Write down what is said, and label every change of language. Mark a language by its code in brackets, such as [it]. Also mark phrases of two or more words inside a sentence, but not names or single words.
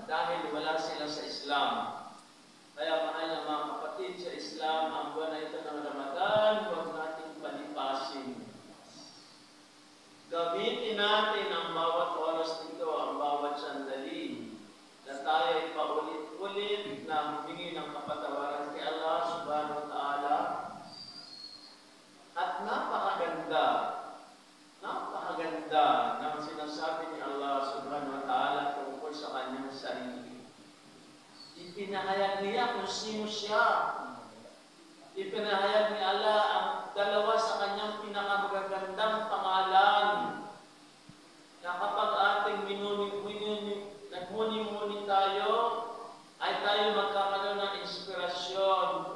[tl] Dahil wala sila sa Islam. Kaya mahal na mga kapatid, sa Islam, ang buwan na ito ng Ramadan, huwag nating palipasin. Gamitin natin ang bawat oras nito, ang bawat sandali, na tayo ay paulit-ulit na humingi ng kapatawaran kay Allah [ar] سبحانه وتعالى. [tl] At napakaganda ng sinasabi ni Allah [ar] سبحانه وتعالى [tl] tungkol sa kanyang sarili. Ipinahayag niya kung sino siya. Ipinahayag ni Allah ang dalawa sa kanyang pinakamagagandang pangalan na kapag ating nagmuni-muni tayo, ay tayo magkakaroon ng inspirasyon.